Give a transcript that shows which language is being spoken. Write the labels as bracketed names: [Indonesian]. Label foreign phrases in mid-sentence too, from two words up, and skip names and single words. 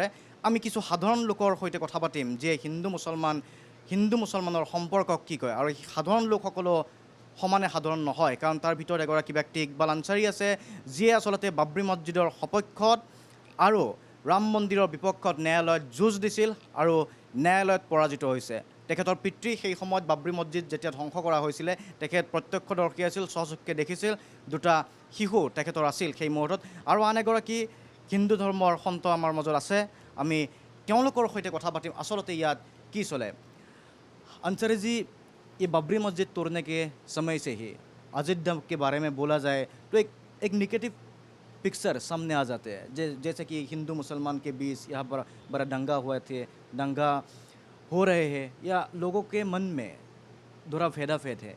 [Assamese] আমি কিছু সাধাৰণ লোকৰ সৈতে কথা পাতিম যিয়ে হিন্দু মুছলমানৰ সম্পৰ্কক কি কয়, আৰু সাধাৰণ লোকসকলো সমানে সাধাৰণ নহয়, কাৰণ তাৰ ভিতৰত এগৰাকী ব্যক্তি ইকবাল আনসাৰী আছে যিয়ে আচলতে বাবৰি মছজিদৰ সপক্ষত আৰু ৰাম মন্দিৰৰ বিপক্ষত ন্যায়ালয়ত যুঁজ দিছিল আৰু ন্যায়ালয়ত পৰাজিত হৈছে। তেখেতৰ পিতৃ সেই সময়ত বাবৰি মছজিদ যেতিয়া ধ্বংস কৰা হৈছিলে তেখেত প্ৰত্যক্ষদৰ্শী আছিল, স্বচক্ষে দেখিছিল, দুটা শিশু তেখেতৰ আছিল সেই মুহূৰ্তত। আৰু আন এগৰাকী হিন্দু ধৰ্মৰ সন্ত আমাৰ মাজত আছে, আমি তেওঁলোকৰ সৈতে কথা পাতিম আচলতে ইয়াত কি চলে। [Hindi] अंसारी जी, ये बाबरी मस्जिद तोड़ने के समय से ही अयोध्या के बारे में बोला जाए तो एक [English] negative picture [Hindi] सामने आ जाते हैं, जैसे कि हिंदू मुसलमान के बीच यहाँ पर बड़ा दंगा हुए थे, दंगा हो रहे हैं, या लोगों के मन में थोड़ा फेदाफेद है।